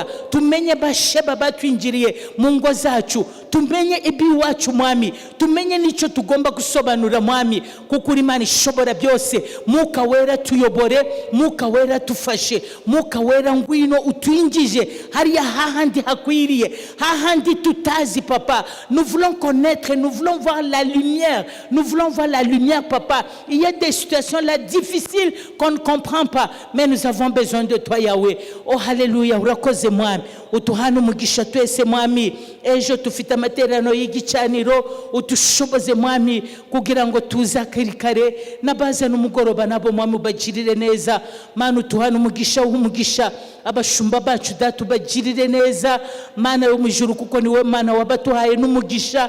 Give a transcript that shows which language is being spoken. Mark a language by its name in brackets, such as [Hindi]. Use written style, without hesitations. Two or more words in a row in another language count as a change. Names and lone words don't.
[Kinyarwanda] Tumenye basheba batwinjiriye mu ngo zacu, tumenye ibiwacu mwami, tumenye n'icyo tugomba gusobanura mwami kuko uri Imana ishobora byose. Mwuka wera tuyobore, mwuka wera tufashe, mwuka wera ngwino utwinjije hariya hahandi hakwiriye, hahandi tutazi papa. [French] Nous voulons connaître, nous voulons voir la lumière, nous voulons voir la lumière papa. Il y a des situations là difficiles qu'on ne comprend pas, mais nous avons besoin de toi Yahweh. [Kinyarwanda] Oh haleluya, urakoze mwami. Utuhana umugisha twese mwami. Ejo tufite amaterano y'igicaniro, utushoboze mwami kugira ngo tuzakiri kare n'abazana umugoroba nabo mwami ubagirire neza Mana. Utuhana umugisha w'umugisha abashumba bacu data ubagirire neza Mana yo mu ijuru kuko kuko niwe Mana wabatuhaye n'umugisha.